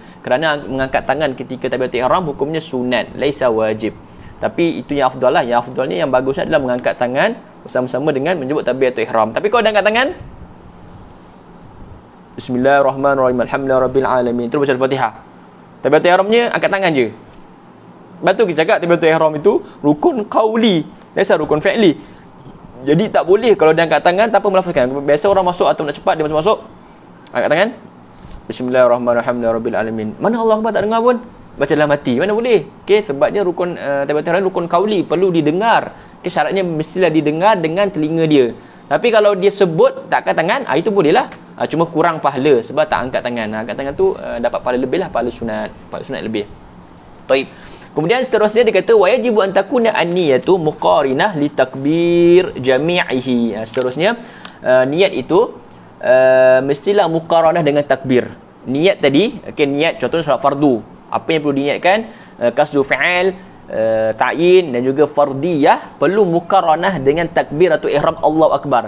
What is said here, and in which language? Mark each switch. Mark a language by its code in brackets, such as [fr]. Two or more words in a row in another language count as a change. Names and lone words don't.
[ms] Kerana mengangkat tangan ketika takbiratul ihram hukumnya sunat, [ar] ليس واجب. [ms] Tapi itu yang afdal lah. Yang afdalnya, yang bagusnya adalah mengangkat tangan bersama-sama dengan menyebut takbiratul ihram. Tapi kalau dah angkat tangan, [ar] بسم الله الرحمن الرحيم، الحمد لله رب العالمين, [ms] terus baca Al-Fatihah. Takbiratul ihramnya angkat tangan je. Lepas tu kita cakap takbiratul ihram itu rukun qauli, [ar] ليس ركن فعلي. [ms] Jadi tak boleh kalau dia angkat tangan tanpa melafazkan. Biasa orang masuk atau nak cepat, dia masuk angkat tangan, [ar] بسم الله الرحمن الرحيم، رب العالمين. [ms] Mana [ar] الله أكبر [ms] tak dengar pun, baca dalam hati, mana boleh. Okey, sebabnya rukun takbiratul ihram rukun qauli, perlu didengar. Okey, syaratnya mestilah didengar dengan telinga dia. Tapi kalau dia sebut tak angkat tangan, itu bolehlah. Cuma kurang pahala sebab tak angkat tangan. Angkat tangan tu dapat pahala lebih lah, pahala sunat lebih. Baik. Kemudian seterusnya dia kata [ar] واجب أن تكون النية مقارنة لتكبير جميعه. [ms] Seterusnya niat itu mestilah muqaranah dengan takbir. Niat tadi, okey, niat contohnya solat fardu. Apa yang perlu diniatkan? [ar] قصد الفعل, [ms] ta'yin dan juga fardiyah perlu muqaranah dengan takbiratul ihram [ar] الله أكبر.